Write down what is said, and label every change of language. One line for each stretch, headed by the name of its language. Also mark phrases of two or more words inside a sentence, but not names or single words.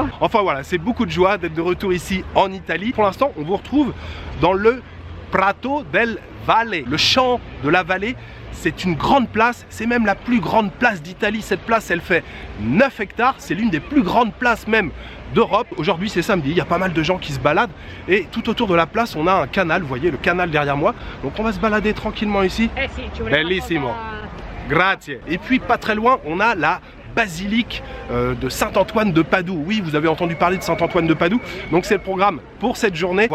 French: Enfin voilà, c'est beaucoup de joie d'être de retour ici en Italie. Pour l'instant, on vous retrouve dans le Prato del Valle, le champ de la vallée. C'est une grande place, c'est même la plus grande place d'Italie. Cette place, elle fait 9 hectares, c'est l'une des plus grandes places même d'Europe. Aujourd'hui, c'est samedi, il y a pas mal de gens qui se baladent. Et tout autour de la place, on a un canal, vous voyez le canal derrière moi. Donc on va se balader tranquillement ici.
Italian: Bellissimo. Grazie.
French: Et puis pas très loin, on a la basilique de Saint-Antoine de Padoue. Oui, vous avez entendu parler de Saint-Antoine de Padoue. Donc c'est le programme pour cette journée.